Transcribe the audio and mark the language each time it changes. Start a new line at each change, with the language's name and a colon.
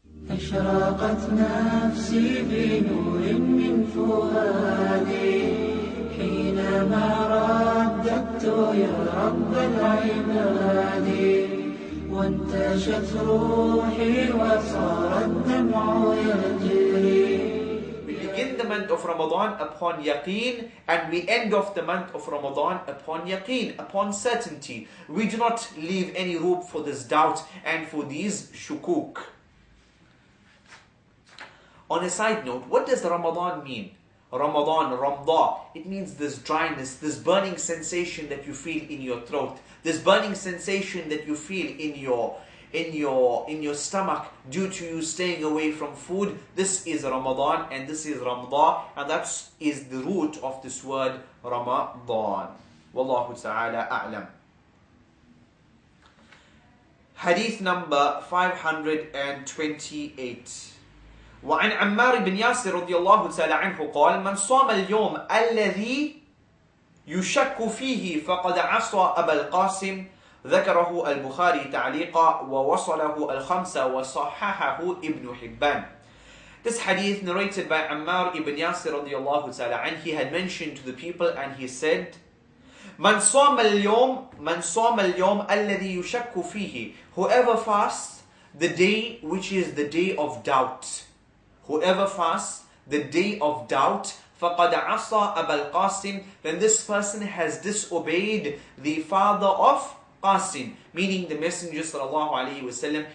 Arabic: أشرقت نفسي بنور من فؤادي حينما رددت يا رب العباد وانتشت روحي وصار الدمع يجري.
English: We begin the month of Ramadan upon yaqeen, and we end off the month of Ramadan upon yaqeen, upon certainty. We do not leave any room for this doubt and for these shukuk. On a side note, what does Ramadan mean? Ramadan, Ramda, it means this dryness, this burning sensation that you feel in your throat, this burning sensation that you feel in your stomach due to you staying away from food. This is Ramadan and this is Ramda, and that is the root of this word Ramadan.
Arabic: Wallahu ta'ala a'lam.
English: Hadith number 528.
Arabic: وعن عمار بن ياسر رضي الله تعالى عنه قال من صام اليوم الذي يشك فيه فقد عصى أبا القاسم. ذكره البخاري تعليقا ووصله الخمسة وصححه ابن حبان.
English: This hadith narrated by Ammar ibn Yasir رضي الله تعالى عنه, he had mentioned to the people and he said,
Arabic: من صام اليوم الذي يشك فيه,
English: whoever fasts the day which is the day of doubt, whoever fasts the day of doubt,
Arabic: فَقَدْ عَصَى أَبَا الْقَاسِمِ,
English: then this person has disobeyed the father of Qasim, meaning the Messenger sallallahu alaihi wasallam.